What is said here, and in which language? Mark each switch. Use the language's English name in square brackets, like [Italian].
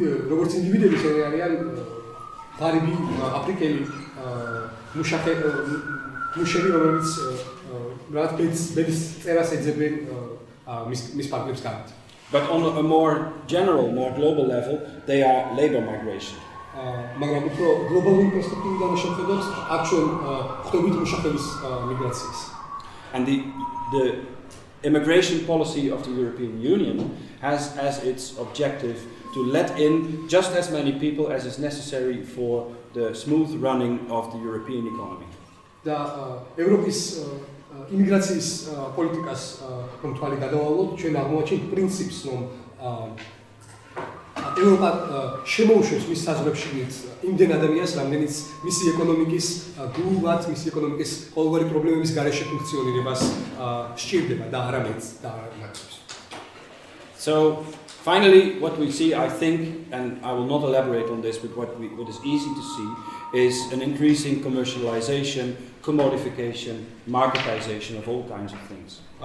[Georgian] როგორც ინდივიდები არიან ღარიბი აფრიკელი მუშები, რომელიც რაღაც ბედის წერას ეძებენ მის პარტნიორს გარეთ. [English] But on a more general, more global level, they are labor migration. [Georgian] მაგრამ უფრო გლობალური პერსპექტივიდან შევხედოთ, აქ ჩვენ ხვდებით მუშახების მიგრაციას. [English] And the immigration policy of the European Union has as its objective to let in just as many people as is necessary for the smooth running of the European economy. [Georgian] და ევროპის იმიგრაციის პოლიტიკას რომ თვალი გადავალოთ, ჩვენ აღმოაჩენთ პრინციპს, რომ ევროპა შემოუშვებს მის საზღვრებში იმდენ ადამიანს, რამდენიც მისი ეკონომიკის გულვად, მისი ეკონომიკის ყოველგვარი პრობლემების გარეშე ფუნქციონირებას სჭირდება და არამედ და არამედ. [English] So finally, what we see, I think, and I will not elaborate on this, but what is easy to see is an increasing commercialization, commodification, marketization of all kinds of things.